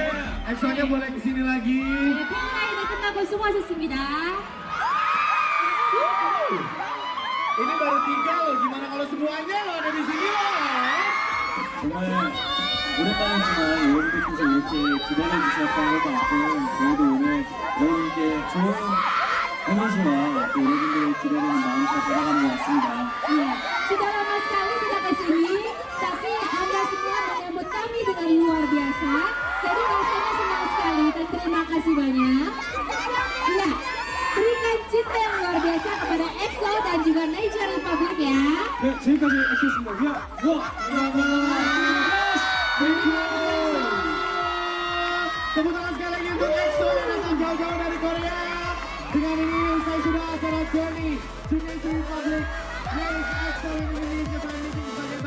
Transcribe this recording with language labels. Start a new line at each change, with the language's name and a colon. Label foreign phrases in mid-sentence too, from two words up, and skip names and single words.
Indonesian: EXO-nya boleh kesini lagi.
Korean: 팬사인회 끝나고 수고하셨습니다.
Indonesian: Ini baru 3 loh, gimana kalau semuanya lo ada di sini loh?
Korean: 정말 오랜만이지만 여러분들께서 이렇게 기다려 주셨던 것만큼 저희도 오늘 여러분께 좋은 에너지와 또 여러분들의 기다리는 마음 잘 받아가는 것 같습니다.
Indonesian: Sudah lama sekali tidak kesini, tapi Anda semua menyambut kami dengan luar biasa. Jadi rasanya senang sekali dan terima kasih banyak. Ya, berikan cinta yang luar biasa kepada EXO dan juga Nature Republic ya.
Korean: 네, 지금까지 엑소였습니다.
English: Thank you.
Indonesian: Tepuk tangan sekali lagi untuk EXO yang datang jauh-jauh dari Korea. Dengan ini saya sudah akan
English: journey to Nature Republic. Yes, EXO in Indonesia.